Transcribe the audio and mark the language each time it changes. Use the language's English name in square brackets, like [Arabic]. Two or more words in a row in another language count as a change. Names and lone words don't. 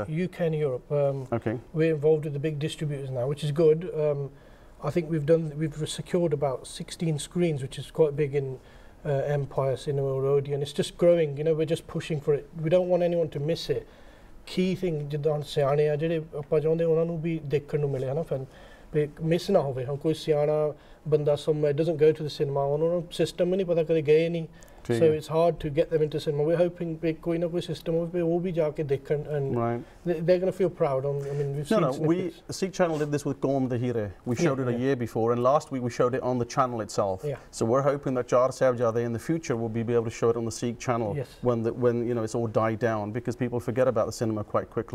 [English] Yeah, UK and Europe. Okay. We're involved with the big distributors now, which is good. I think we've secured about 16 screens, which is quite big in Empire, Cinema, Odeon. It's just growing. We're just pushing for it. We don't want anyone to miss it. Key thing, [Punjabi] ਜਿੱਦਾਂ ਸਿਆਣੇ ਆ ਜਿਹੜੇ ਆਪਾਂ ਚਾਹੁੰਦੇ ਉਹਨਾਂ ਨੂੰ ਵੀ ਦੇਖਣ ਨੂੰ ਮਿਲੇ ਹਨਾ ਫਿਰ ਮਿਸ ਨਾ ਹੋਵੇ ਹੁਣ ਕੋਈ ਸਿਆਣਾ ਬੰਦਾ [English] somewhere doesn't go to the cinema [Punjabi] ਉਹਨਾਂ ਨੂੰ ਸਿਸਟਮ ਨਹੀਂ ਪਤਾ ਕਦੇ ਗਏ ਨਹੀਂ. [English] So it's hard to get them into cinema. We're hoping [Punjabi] ਕੋਈ ਨਾ ਕੋਈ system ਹੋਵੇ ਉਹ ਵੀ ਜਾ ਕੇ ਦੇਖਣ [English] and they're going to feel proud. I mean, we've seen snippets. Sikh channel did this with Qawm the Hire. We showed it a year before, and last week we showed it on the channel itself. So we're hoping that Chaar Sahibzaade in the future will be able to show it on the Sikh channel when it's all died down, because people forget about the cinema quite quickly.